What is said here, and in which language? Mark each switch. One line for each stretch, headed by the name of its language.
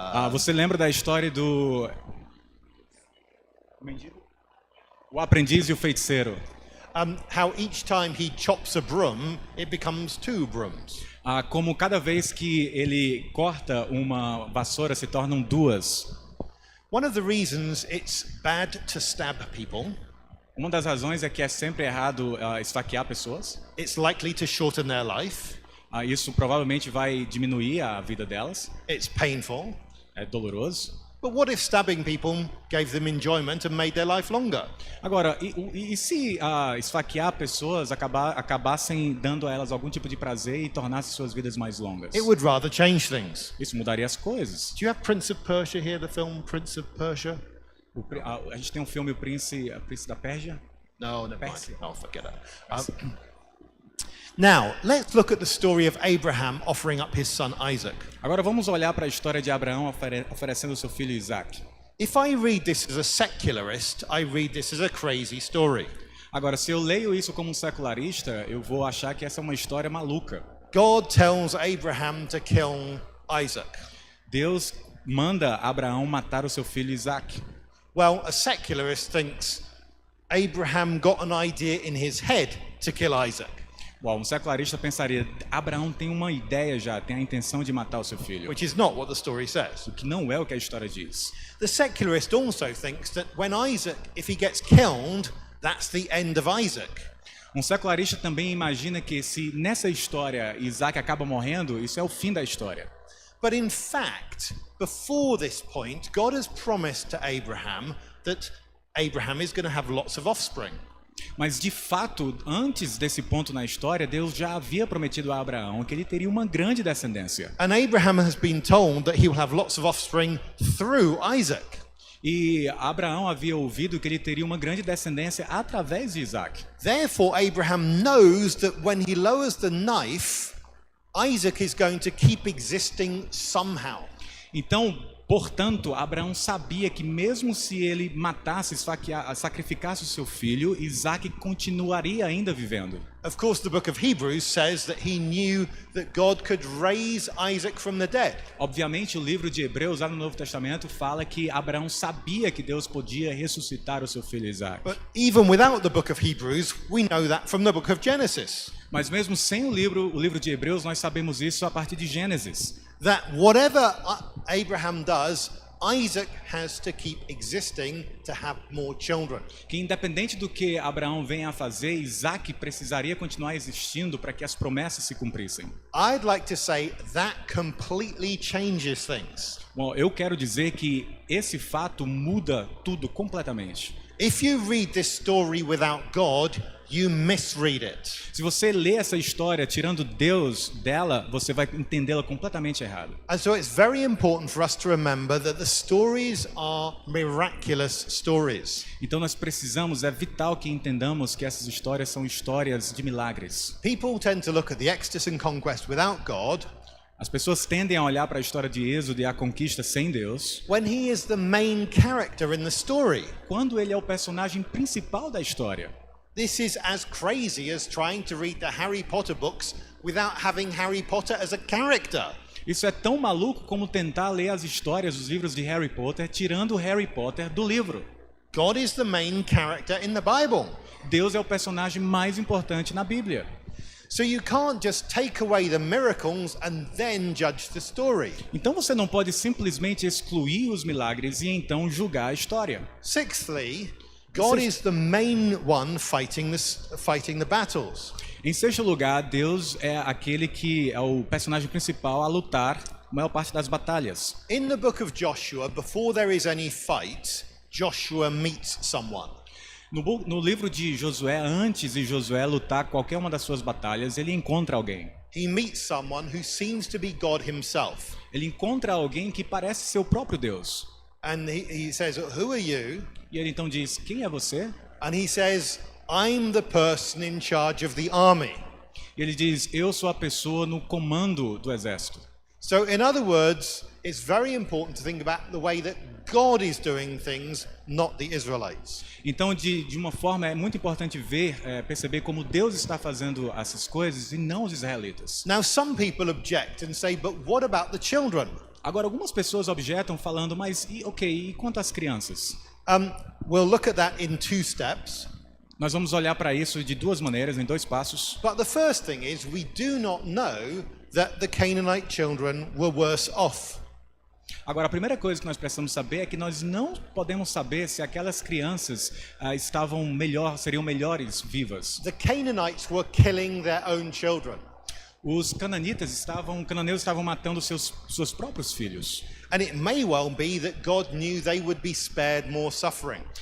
Portuguese: Você lembra da história do o aprendiz e o feiticeiro?
English: How each time he chops a broom, it becomes 2 brooms.
Portuguese: Como cada vez que ele corta uma vassoura se tornam 2.
English: One of the reasons it's bad to stab people,
Portuguese: Uma das razões é que é sempre errado esfaquear pessoas.
English: it's likely to shorten their life,
Portuguese: Isso provavelmente vai diminuir a vida delas.
English: it's painful.
Portuguese: É doloroso.
English: But what if stabbing people gave them enjoyment and made their life longer?
Portuguese: Agora, e se esfaquear pessoas acabassem dando a elas algum tipo de prazer e tornasse suas vidas mais longas?
English: It would rather change things.
Portuguese: Isso mudaria as coisas.
English: Do you have Prince of Persia here, the film Prince of Persia?
Portuguese: A gente tem um filme, o Príncipe da Pérsia.
English: No, never mind. Persia. I'll forget that. Now, let's look at the story of Abraham offering up his son Isaac.
Portuguese: Agora vamos olhar para a história de Abraão oferecendo seu filho Isaac.
English: If I read this as a secularist, I read this as a crazy story.
Portuguese: Agora, se eu leio isso como um secularista, eu vou achar que essa é uma história maluca.
English: God tells Abraham to kill Isaac.
Portuguese: Deus manda Abraão matar o seu filho Isaac.
English: Well, a secularist thinks Abraham got an idea in his head to kill Isaac.
Portuguese: Bom, um secularista pensaria, Abraão tem uma ideia já, tem a intenção de matar o seu filho.
English: Which is not what the story says.
Portuguese: O que não é o que a história diz.
English: The secularist also thinks that when Isaac, if he gets killed, that's the end of Isaac.
Portuguese: Um secularista também imagina que se nessa história Isaac acaba morrendo, isso é o fim da história.
English: But in fact, before this point, God has promised to Abraham that Abraham is going to have lots of offspring.
Portuguese: Mas de fato, antes desse ponto na história, Deus já havia prometido a Abraão que ele teria uma grande descendência.
English: And Abraham has been told that he will have lots of offspring through Isaac.
Portuguese: E Abraão havia ouvido que ele teria uma grande descendência através de Isaac.
English: Therefore, Abraham knows that when he lowers the knife, Isaac is going to keep existing somehow.
Portuguese: Então, portanto, Abraão sabia que mesmo se ele matasse, sacrificasse o seu filho, Isaac continuaria ainda vivendo.
English: Of course, the book of Hebrews says that he knew that God could raise Isaac from the dead.
Portuguese: Obviamente, o livro de Hebreus, lá no Novo Testamento, fala que Abraão sabia que Deus podia ressuscitar o seu filho Isaac.
English: But even without the book of Hebrews, we know that from the book of Genesis.
Portuguese: Mas mesmo sem o livro de Hebreus, nós sabemos isso a partir de Gênesis.
English: That whatever Abraham does, Isaac has to keep existing to have more children.
Portuguese: Que independente do que Abraão venha a fazer, Isaac precisaria continuar existindo para que as promessas se cumprissem.
English: I'd like to say that completely changes things.
Portuguese: Bom, eu quero dizer que esse fato muda tudo completamente.
English: If you read this story without God, you misread it.
Portuguese: Se você lê essa história tirando Deus dela, você vai entendê-la completamente errado.
English: And so it's very important for us to remember that the stories are miraculous stories.
Portuguese: Então nós precisamos, é vital que entendamos que essas histórias são histórias de milagres.
English: People tend to look at the Exodus and conquest without God.
Portuguese: As pessoas tendem a olhar para a história de Êxodo e a conquista sem Deus,
English: When he is the main character in the story.
Portuguese: quando ele é o personagem principal da história.
English: This is as crazy as trying to read the Harry Potter books without having Harry Potter as a character.
Portuguese: Isso é tão maluco como tentar ler as histórias dos livros de Harry Potter tirando o Harry Potter do livro.
English: God is the main character in the Bible.
Portuguese: Deus é o personagem mais importante na Bíblia.
English: So you can't just take away the miracles and then judge the story.
Portuguese: Então você não pode simplesmente excluir os milagres e então julgar a história.
English: Sixthly, God is the main one fighting the battles.
Portuguese: Em sexto lugar, Deus é aquele que é o personagem principal a lutar a maior parte das batalhas.
English: In the book of Joshua, before there is any fight, Joshua meets someone.
Portuguese: No livro de Josué, antes de Josué lutar qualquer uma das suas batalhas, ele encontra alguém.
English: He meets someone who seems to be God himself.
Portuguese: Ele encontra alguém que parece ser o próprio Deus.
English: And he says, "Who are you?"
Portuguese: E ele então diz, quem é você?
English: And he says, "I'm the person in charge of the army."
Portuguese: E ele diz, eu sou a pessoa no comando do exército.
English: So in other words, it's very important to think about the way that God is doing things, not the Israelites.
Portuguese: Então, de uma forma, é muito importante perceber como Deus está fazendo essas coisas e não os israelitas.
English: Now, some people object and say, but what about the children?
Portuguese: Agora, algumas pessoas objetam falando, mas e quanto às crianças?
English: We'll look at that in 2 steps.
Portuguese: Nós vamos olhar para isso de 2 maneiras, em 2 passos.
English: But the first thing is we do not know that the Canaanite children were worse off.
Portuguese: Agora, a primeira coisa que nós precisamos saber é que nós não podemos saber se aquelas crianças seriam melhores vivas.
English: The Canaanites were killing their own children.
Portuguese: Os cananeus estavam matando seus próprios filhos.
English: And it may well be that God knew they would be spared more suffering.